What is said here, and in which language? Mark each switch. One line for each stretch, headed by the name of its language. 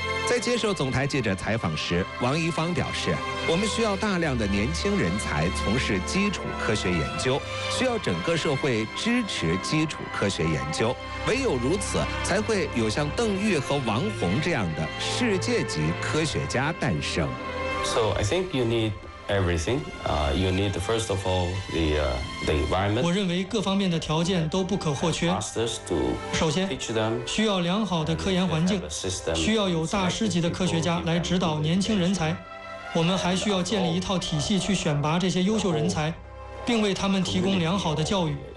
Chinese: 在接受总台记者采访时，王一方表示，我们需要大量的年轻人才从事基础科学研究，需要整个社会支持基础科学研究，唯有如此，才会有像邓玉和王宏这样的世界级科学家诞生。
English: So I think you need everything. You need first of all the environment.
Chinese: 我认为各方面的条件都不可或缺。首先，需要良好的科研环境，需要有大师级的科学家来指导年轻人才。我们还需要建立一套体系去选拔这些优秀人才，并为他们提供良好的教育。